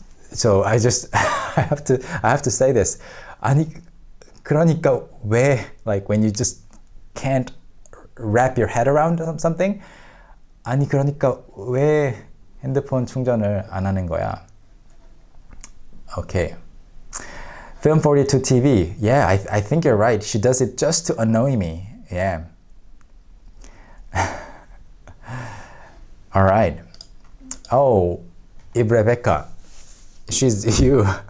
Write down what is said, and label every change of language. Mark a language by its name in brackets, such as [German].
[English] So I just I have to say this. [Korean] 아니 그러니까 왜, [English] like when you just can't wrap your head around something, [Korean] 아니 그러니까 왜 핸드폰 충전을 안 하는 거야? [English] Okay. Film 42 TV. Yeah, I think you're right. She does it just to annoy me. Yeah. All right. Oh, Rebecca. She's you.